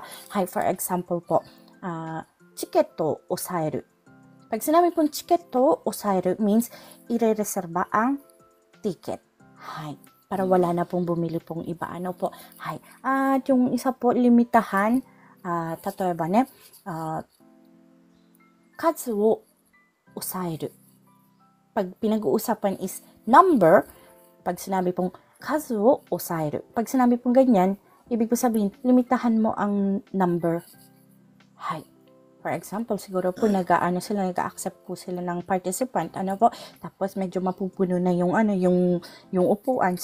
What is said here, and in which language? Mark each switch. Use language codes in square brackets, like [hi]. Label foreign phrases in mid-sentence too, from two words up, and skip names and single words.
[tl] Hay, [en] for example [tl] po, [ja] チケット押さえる. [tl] Pag sinabi pong [ja] チケット押さえる [tl] means irereserba ang ticket. Hay, para wala na pong bumili pong iba. Hay. At yung isa po, limitahan, [ja] 例えばね、数を抑える。 [tl] Pag pinag-uusapan is number, pag sinabi pong [ja] 数を押さえる. [tl] Pag sinabi pong ganyan, ibig ko sabihin, limitahan mo ang number. Hay. For example, siguro po nag-accept po sila ng participant, tapos medyo mapupuno na yung upuan.